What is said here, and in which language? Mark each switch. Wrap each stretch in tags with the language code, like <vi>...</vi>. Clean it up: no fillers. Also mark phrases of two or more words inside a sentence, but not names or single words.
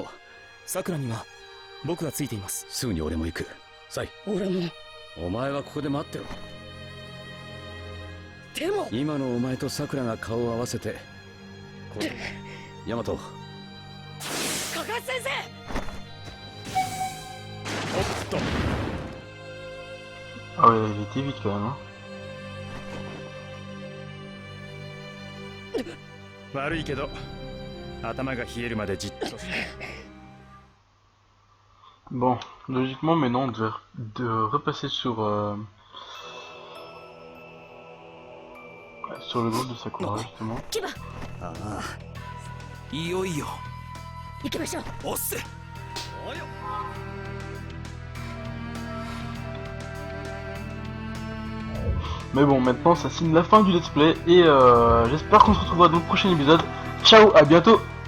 <ja>さくらには僕がついています。すぐに俺も行く。サイ、俺も。お前はここで待ってろ。でも今のお前とさくらが顔を合わせてヤマト、カカシ先生。</ja> <fr>Ah ouais, il était vite quand même. Hein.</fr> <ja>悪いけど頭が冷えるまでじっとして。</ja> <fr>Bon, logiquement, mais non, on devait repasser sur sur le groupe de Sakura, justement.</fr> <ja>キバ、ああいよいよ行きましょう。おっせ。</ja> <fr>Mais bon, maintenant, ça signe la fin du</fr> <en>let's play,</en> <fr>et j'espère qu'on se retrouvera dans le prochain épisode. Ciao, à bientôt.</fr>